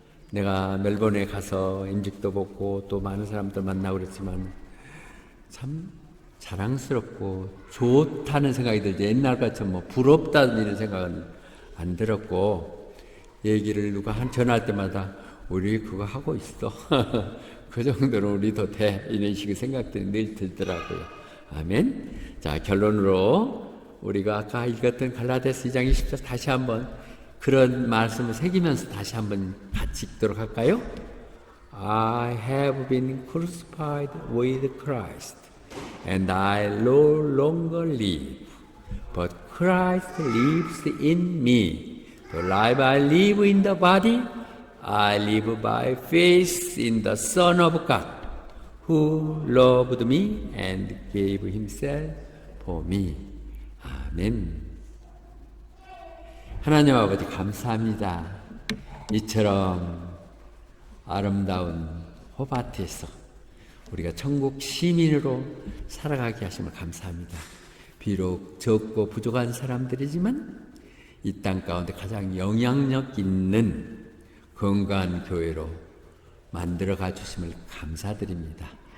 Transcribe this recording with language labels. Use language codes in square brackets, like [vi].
[ko] 내가 멜번에 가서 인직도 받고 또 많은 사람들 만나고 그랬지만 참 자랑스럽고 좋다는 생각이 들지, 옛날같이 뭐 부럽다는 이런 생각은 안 들었고, 얘기를 누가 전화할 때마다 우리 그거 하고 있어. 그 정도는 우리도 돼. 이런 식의 생각들이 늘 들더라고요. 아멘. 자, 결론으로 우리가 아까 읽었던 갈라디아서 2장 20절 다시 한번 그런 말씀을 새기면서 다시 한번 같이 읽도록 할까요? [en] I have been crucified with Christ, and I no longer live, but Christ lives in me. The life I live in the body, I live by faith in the Son of God, who loved me and gave himself for me. [ko] 아멘. 하나님 아버지 감사합니다. 이처럼 아름다운 호바트에서 우리가 천국 시민으로 살아가게 하심을 감사합니다. 비록 적고 부족한 사람들이지만 이 땅 가운데 가장 영향력 있는 건강한 교회로 만들어가 주심을 감사드립니다.